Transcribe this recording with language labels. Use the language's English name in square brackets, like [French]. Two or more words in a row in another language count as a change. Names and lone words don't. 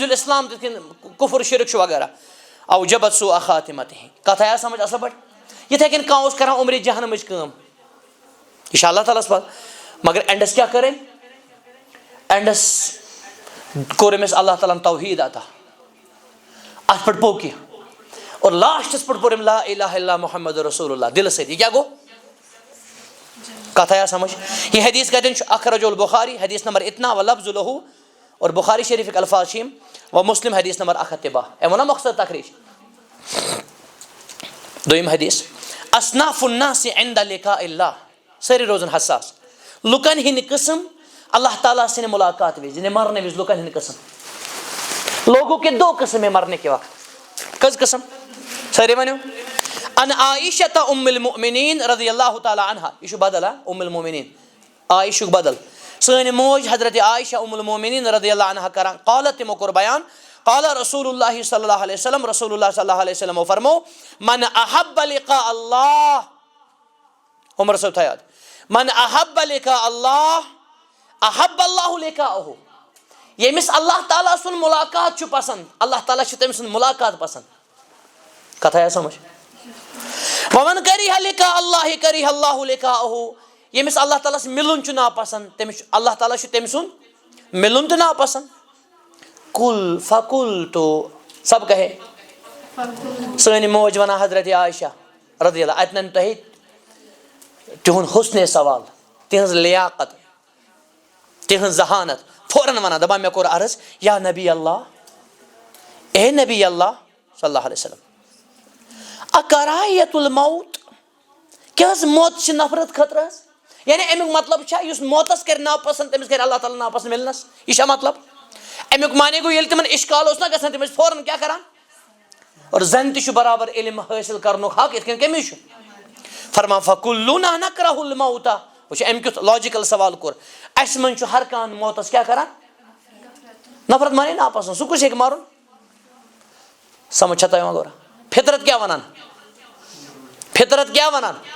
[Kashmiri] الاسلام تِتھ کٔنۍ کُفر شرک چھُ وغیرہ [Arabic] اوجبت سوء خاتمتہ [Kashmiri] کتھ آیا سمجھ اصل پٲٹھۍ یِتھے کٔنۍ کانٛہہ اوس کران عمرِ جہنمٕچ کٲم یہِ چھُ اللہ تعالیٰ ہس پتہ مگر اینڈس کیٛاہ کٔر أمۍ اینڈس کوٚر أمِس اللہ تعالیٰ ہن توحیٖد عطا اتھ پٮ۪ٹھ پوٚک یہِ اور لاسٹس پٮ۪ٹھ پوٚر أمۍ [Arabic] لا الہ الا محمد رسول اللہ [Kashmiri] دلہٕ سۭتۍ یہِ کیٛاہ گوٚو کتھ آیا سمجھ. یہ حدیث کتٮ۪ن چھُ [Arabic] اخرج البخاری [Urdu] حدیث نمبر اتنا [Arabic] ولفظ لہو [Kashmiri] اور بخاری شریفٕکۍ الفاظ چھِ یِم و مسلم حدیث نمبر 112. أمۍ ووٚنا مقصد تقریٖج. دوٚیِم حدیث [Arabic] اصناف الناس عند لقاء اللہ [Kashmiri] سٲری روزن حساس لُکن ہٕنٛدۍ قٕسم اللہ تعالیٰ سٕنٛدِ مُلاقات وِزِ یعنی مرنہٕ وِزِ لُکن ہٕنٛدۍ قٕسم [Urdu] لوگوں کے دو قسم ہیں مرنے کے وقت [Kashmiri] کٔژ قٕسم سٲری ؤنِو [Arabic] ان عائشہ ام المؤمنین رضی اللہ تعالیٰ عنہا [Kashmiri] یہ چھُ بدل ام المؤمنین عائشُک بدل سٲنۍ موج حضرت عائشہ ام المومنین [Arabic] رضی اللہ عنہ [Kashmiri] کران قالت تمو کوٚر بیان [Arabic] قال رسول اللہ صلی اللہ علیہ وسلم رسول اللہ صلی اللہ علیہ وسلم [Kashmiri] فرمو [Arabic] من احب لقاء اللہ [Kashmiri] عمر صاحب تھا یاد [Arabic] من احب لقاء اللہ احب اللہ لقاءہ [Kashmiri] ییٚمِس اللہ تعالیٰ سُنٛد مُلاقات چھُ پسنٛد اللہ تعالیٰ چھُ تٔمۍ سُنٛد مُلاقات پسنٛد کتھ آیا سمجھ [Arabic] ومن کریہ لقاء اللہ کریہ اللہ لقاءہ [Kashmiri] ییٚمِس اللہ تعالیٰ ہس مِلُن چھُ ناپسنٛد تٔمِس اللہ تعالیٰ چھُ تٔمۍ سُنٛد مِلُن تہِ ناپسنٛد [Arabic] کُل فقلتُ [Kashmiri] سب کہے سٲنۍ موج ونان حضرت عائشہ [Arabic] رضی اللہ [Kashmiri] اتہِ نن تۄہہِ تِہُنٛد حُسنِ سوال تِہنٛز لیاقت تِہنٛز ذہانت فوراً ونان دپان مےٚ کوٚر عرض یا [Arabic] نبی اللہ [Kashmiri] اے [Arabic] نبی اللہ صلی اللہ علیہ وسلم اکراہیت الموت [Kashmiri] کیٛاہ حظ موت چھِ نفرت خٲطرٕ حظ یعنی امیُک مطلب چھا یُس موتس کرِ ناپسنٛد تٔمِس کرِ اللہ تعالیٰ ناپسنٛد مِلنس یہِ چھا مطلب امیُک معنی گوٚو ییٚلہِ تِمن اِشکال اوس نا گژھان تِم ٲسۍ فوراً کیٛاہ کران اور زن تہِ چھُ برابر علم حٲصِل کرنُک حق یِتھ کٔنۍ کٔمِس چھُ فرمان [Arabic] فکلُنا نکرہ الموتہ [Kashmiri] وٕچھ أمۍ کیُتھ لاجِکل سوال کوٚر اسہِ منٛز چھُ ہر کانٛہہ موتس کیٛاہ کران نفرت مانے ناپسنٛد سُہ کُس ہیٚکہِ مرُن سمجھ چھا تۄہہِ یِوان غورا فطرت کیٛاہ ونان فطرت کیٛاہ ونان